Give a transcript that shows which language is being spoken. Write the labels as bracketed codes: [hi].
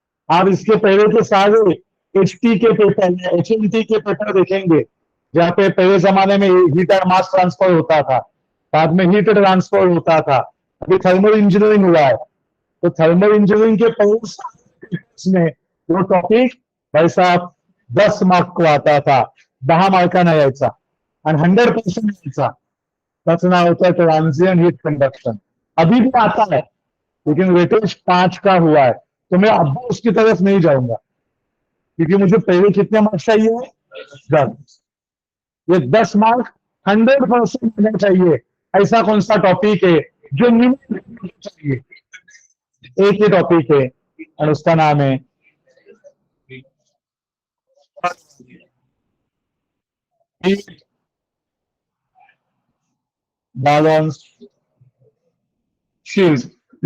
[hi] आप इसके पहले के सारे HT के पेपर, HMT के पेपर देखेंगे, जहाँ पे पहले जमाने में हीट और मास ट्रांसफर होता था, बाद में हीट ट्रांसफर होता था, अभी थर्मल इंजीनियरिंग हुआ है। तो थर्मल इंजीनियरिंग के पहले में वो टॉपिक भाई साहब 10 मार्क को आता था, [mr] 10 मार्कांना यायचा आणि 100% यायचा। त्याचं नाव होतं ट्रांजिएंट हीट कंडक्शन। [hi] अभी भी आता है, लेकिन वेटेज 5 का हुआ है, तो मैं अब उसकी तरफ नहीं जाऊंगा, क्योंकि मुझे पहले कितने मार्क चाहिए, 10। ये 10 मार्क 100% होना चाहिए। ऐसा कौन सा टॉपिक है जो मिनिमम चाहिए, एक ही टॉपिक है और उसका नाम है बैलेंस शील्ड।